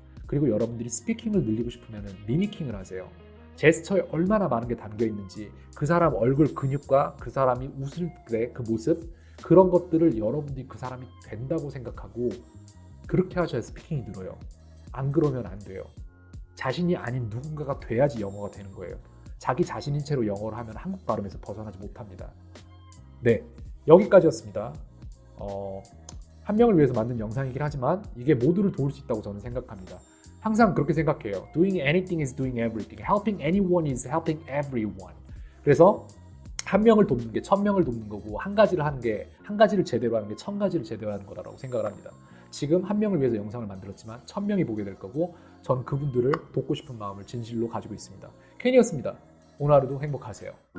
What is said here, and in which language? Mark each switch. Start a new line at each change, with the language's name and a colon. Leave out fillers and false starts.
Korean: 그리고 여러분들이 스피킹을 늘리고 싶으면은 미미킹을 하세요. 제스처에 얼마나 많은 게 담겨 있는지, 그 사람 얼굴 근육과 그 사람이 웃을 때 그 모습, 그런 것들을 여러분들이 그 사람이 된다고 생각하고 그렇게 하셔야 스피킹이 늘어요. 안 그러면 안 돼요. 자신이 아닌 누군가가 돼야지 영어가 되는 거예요. 자기 자신인 채로 영어를 하면 한국 발음에서 벗어나지 못합니다. 네, 여기까지였습니다. 한 명을 위해서 만든 영상이긴 하지만 이게 모두를 도울 수 있다고 저는 생각합니다. 항상 그렇게 생각해요.
English: Doing anything is doing everything. Helping anyone is helping everyone.
Korean: 그래서 한 명을 돕는 게 1000명을 돕는 거고, 한 가지를 제대로 하는 게 1000가지를 제대로 하는 거라고 생각을 합니다. 지금 한 명을 위해서 영상을 만들었지만 1000명이 보게 될 거고, 전 그분들을 돕고 싶은 마음을 진실로 가지고 있습니다. 켄이었습니다. 오늘 하루도 행복하세요.